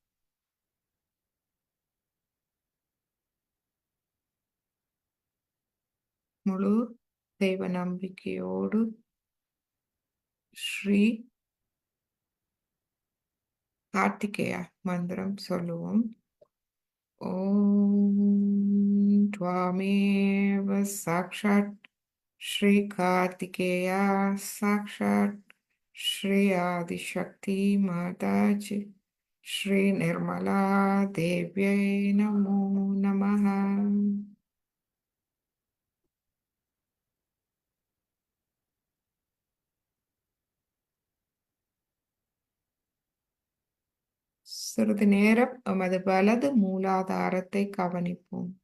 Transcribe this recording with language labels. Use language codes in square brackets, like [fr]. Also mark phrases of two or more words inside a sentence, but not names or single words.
[ta] முழு தெய்வ நம்பிக்கையோடு ஸ்ரீ கார்த்திகேயா மந்திரம் சொல்லுவோம். [sa] ஓம் त्वामेव साक्षात् श्री कार्तिकेया साक्षात् श्री आदिशक्ति माताजी श्री निर्मला देव्यै नमो नमः. [ta] சிறிது நேரம் எமது வலது மூலாதாரத்தை கவனிப்போம்.